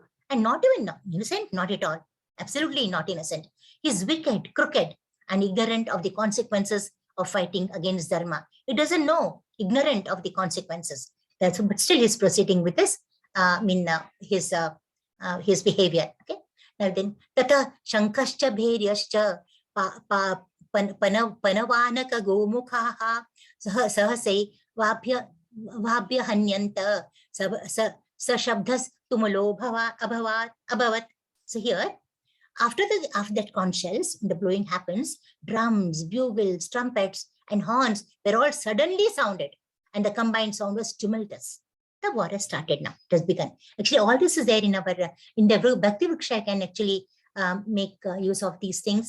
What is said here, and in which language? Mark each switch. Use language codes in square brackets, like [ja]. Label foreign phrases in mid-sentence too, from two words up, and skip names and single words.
[en] and not even innocent, not at all. Absolutely not innocent. He's wicked, crooked, and ignorant of the consequences of fighting against dharma. He doesn't know, ignorant of the consequences. That's, but still he's proceeding with this, his behavior. Okay. Now then, [sa] tata shankascha bheryascha panavanaka gomukhaha sahasai vabhya hanyanta shabdas tumulo abhavat. [en] So here, after that conch shells, the blowing happens, drums, bugles, trumpets, and horns were all suddenly sounded, and the combined sound was tumultuous. The war has started now. It has begun. Actually, all this is there in the Bhakti Vriksha. I can actually make use of these things.